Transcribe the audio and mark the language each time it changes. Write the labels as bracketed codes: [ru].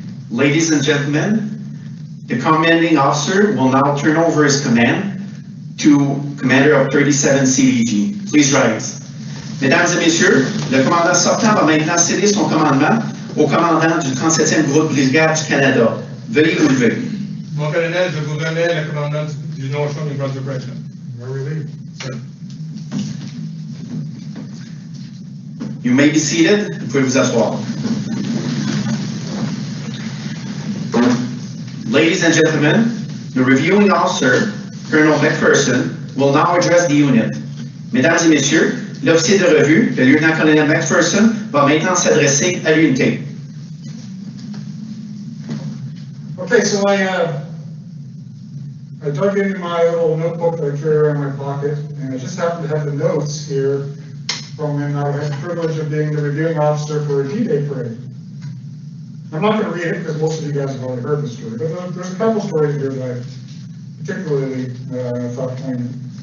[en] Ladies and gentlemen, the commanding officer will now turn over his command to Commander of 37 CVG. Please rise. [fr] Mesdames et messieurs, le commandant sortant va maintenant céder son commandement au commandant du 37e groupe brigade du Canada. Veuillez vous lever. Mon colonel, je vous remets le commandant du North Shore New Brunswick Regiment. [en] You may be seated. [fr] Vous pouvez vous asseoir. [en] Ladies and gentlemen, the reviewing officer, Colonel McPherson, will now address the unit. [fr] Mesdames et messieurs, l'officier de revue, le lieutenant-colonel McPherson, va maintenant s'adresser à l'unité. [en] Okay, so I dug into my little notebook that I carry around in my pocket, and I just happened to have the notes here from when I had the privilege of being the reviewing officer for a D-Day parade. I'm not going to read it because most of you guys have already heard the story, but there's a couple stories here that I particularly thought poignant.